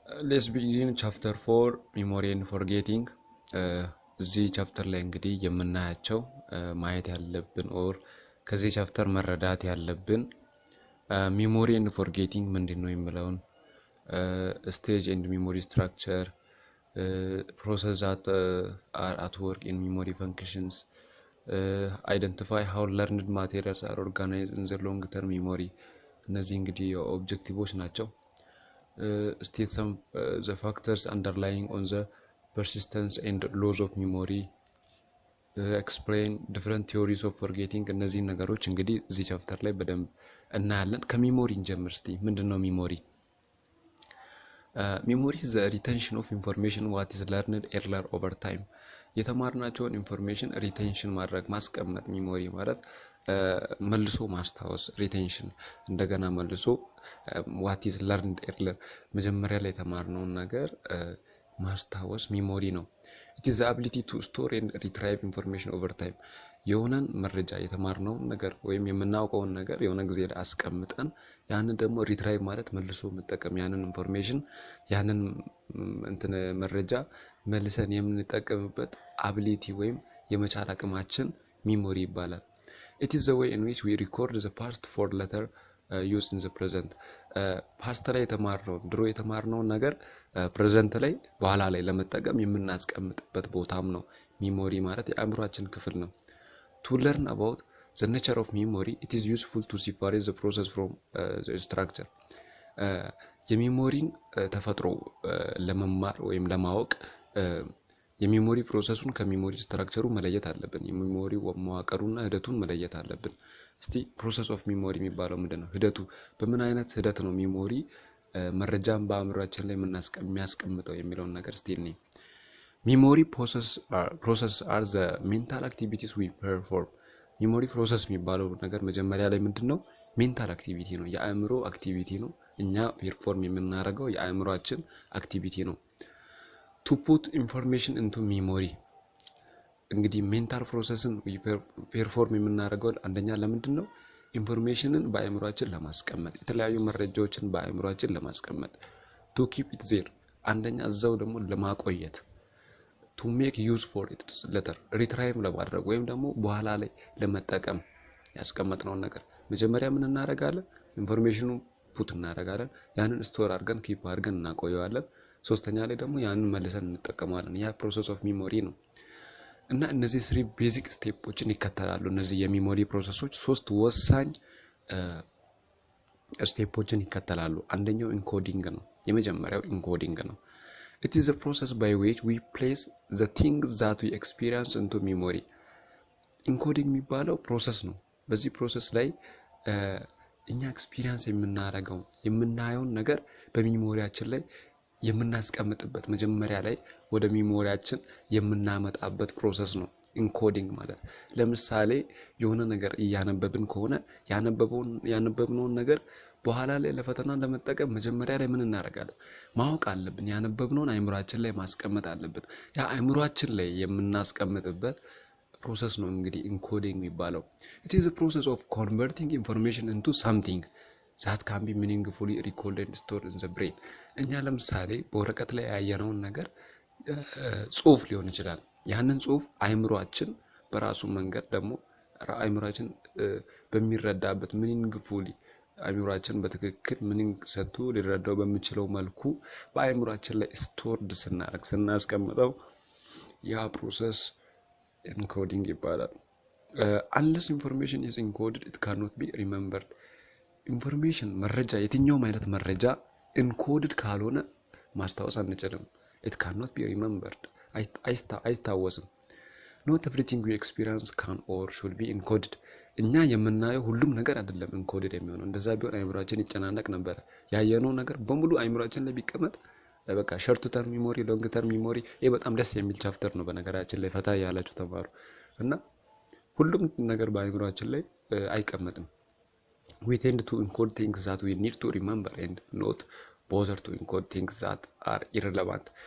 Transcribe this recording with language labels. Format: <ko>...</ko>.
<en>Let's begin chapter 4 memory and forgetting.</en> <am>እዚህ ቻፕተር ላይ እንግዲህ የምናያቸው ማየት ያለብን ኦር ከዚህ ቻፕተር መረዳት ያለብን memory and forgetting ምንድነው የሚለውን</am> <en>stage and memory structure, process that are at work in memory functions, identify how learned materials are organized in the long term memory.</en> <am>እነዚህ እንግዲህ ኦብጀክቲቮች ናቸው.</am> <en>State some the factors underlying on the persistence and loss of memory, explain different theories of forgetting.</en> <am>እነዚህ ነገሮች እንግዲህ እዚህ ቻፕተር ላይ በደንብ እናያለን. ከሜሞሪ እንጀምር እስቲ. ምንድነው ሜሞሪ?</am> <en>Memory is the retention of information what is learned earlier over time.</en> <am>የተማርናቸውን ኢንፎርሜሽን ሪቴንሽን ማድረግ ማስቀመጥ ሜሞሪ ማለት መልሶ ማስታወስ ሪቴንሽን እንደገና መልሶ</am> <en>what is learned earlier</en> <am>መጀመሪያ ላይ የተማርነውን ነገር ማስታወስ ሜሞሪ ነው.</am> <en>It is the ability to store and retrieve information over time.</en> <am>የሆነን መረጃ የተማርነውን ነገር ወይም የምናውቀውን ነገር የሆነ ጊዜ ላይ አስቀምጠን ያንን ደግሞ ሪትራይቭ ማለት መልሶ መጠቀም ያንን ኢንፎርሜሽን ያንን መረጃ መልሰን የምንጠቀምበት አቢሊቲ ወይም የመቻል አቅማችን ሜሞሪ ይባላል.</am> <en>It is the way in which we record the past for later use in the present.</en> <am>past ላይ የተማርነውን ድሮ የተማርነውን ነገር present ላይ በኋላ ላይ ለመጠቀም የምናስቀምጥበት ቦታም ነው ሜሞሪ ማለት የአእምሮአችን ክፍል ነው.</am> <en>To learn about the nature of memory, it is useful to separate the process from the structure.</en> <am>የሜሞሪን ተፈጥሮ ለመማር ወይም ለማወቅ የሜሞሪ ፕሮሰሱን ከሜሞሪ ስትራክቸሩ መለየት አለብን. የሜሞሪ መዋቅሩና ሂደቱን መለየት አለብን. እስቲ ፕሮሰስ ኦፍ ሜሞሪ የሚባለው ምንድነው? ሂደቱ በምን አይነት ሂደት ነው ሜሞሪ መረጃን በአእምሮአችን ላይ የሚያስቀምጠው የሚለውን ነገር እስቲ እንይ.</am> <en>Memory process are the mental activities we perform.</en> <am>memory process የሚባለው ነገር መጀመሪያ ላይ ምንድነው? mental activity ነው የአእምሮ አክቲቪቲ ነው እኛ perform የምናደርገው የአእምሮአችን አክቲቪቲ ነው.</am> <en>To put information into memory</en> <am>እንግዲህ mental processን perform የምናደርገው አንደኛ ለምንድነው? ኢንፎርሜሽንን በአእምሮአችን ለማስቀመጥ የተለያዩ መረጃዎችን በአእምሮአችን ለማስቀመጥ.</am> <en>To keep it there</en> <am>አንደኛ እዛው ደግሞ ለማቆየት.</am> <en>To make use for it later retrieve</en> <am>ለማድረግ ወይም ደግሞ በኋላ ላይ ለመጠቀም ያስቀመጥነው ነገር መጀመሪያ ምን እናደርጋለን? ኢንፎርሜሽኑን ፑት እናደርጋለን ያንን ስቶር አድርገን ኪፕ አድርገን እናቆየዋለን. ሶስተኛ ላይ ደግሞ ያንን መልሰን እንጠቀማለን. ያ ፕሮሰስ ኦፍ ሜሞሪ ነው. እና እነዚህ 3 ቤዚክ ስቴፖችን ይከተላሉ. እነዚህ የሜሞሪ ፕሮሰሶች 3 ወሳኝ ስቴፖችን ይከተላሉ. አንደኛው ኢንኮዲንግ ነው. የመጀመሪያው ኢንኮዲንግ ነው.</am> <en>It is a process by which we place the things that we experience into memory.</en> <am>Encoding የሚባለው ፕሮሰስ ነው. በዚህ ፕሮሰስ ላይ እኛ ኤክስፒሪየንስ የምናየውን ነገር በሜሞሪያችን ላይ የምናስቀምጥበት መጀመሪያ ላይ ወደ ሜሞሪያችን የምናመጣበት ፕሮሰስ ነው ኢንኮዲንግ ማለት. ለምሳሌ የሆነ ነገር እያነበብን ከሆነ ያነበብነውን ነገር በኋላ ላይ ለፈተና ለመጠቀም መጀመሪያ ላይ ምን እናደርጋለን? ማወቅ አለብን። ያነበብነውን አእምሮአችን ላይ ማስቀመጥ አለብን. ያ አእምሮአችን ላይ የምናስቀምጥበት ፕሮሰስ ነው እንግዲህ ኢንኮዲንግ የሚባለው.</am> <en>It is a process of converting information into something that can be meaningfully recalled and stored in the brain.</en> <am>እኛ ለምሳሌ በወረቀት ላይ ያየነውን ነገር ጽሁፍ ሊሆን ይችላል. ያንን ጽሁፍ አእምሮአችን በራሱ መንገድ ደግሞ አእምሮአችን በሚረዳበት meaningfully አእምሮአችን በትክክል ሚኒንግ ሰጥቶ ሊረዳው በሚችለው መልኩ በአእምሮአችን ላይ ስቶርድ ስናስቀምጠው ያ ፕሮሰስ ኢንኮዲንግ ይባላል.</am> <en>Unless information is encoded it cannot be remembered.</en> <am>ኢንፎርሜሽን መረጃ የትኛውም አይነት መረጃ ኢንኮድድ ካልሆነ ማስታወስ አንችልም.</am> <en>it cannot be remembered</en> <am>አይታወስም.</am> <en>Not everything we experience can or should be encoded.</en> <am>እኛ የምናየው ሁሉም ነገር አይደለም ኢንኮድድ የሚሆነው. እንደዛ ቢሆን አእምሮአችን ይጨናነቅ ነበር. ያየነው ነገር በሙሉ አእምሮአችን ላይ ቢቀመጥ በቃ ሾርት ተርም ሜሞሪ ሎንግ ተርም ሜሞሪ ይሄ በጣም ደስ የሚል ቻፕተር ነው በነገራችን ላይ ፈታ ያላችሁ ተማሩ. እና ሁሉም ነገር በአእምሮአችን ላይ አይቀመጥም.</am> <en>We tend to encode things that we need to remember and not bother to encode things that are irrelevant.</en>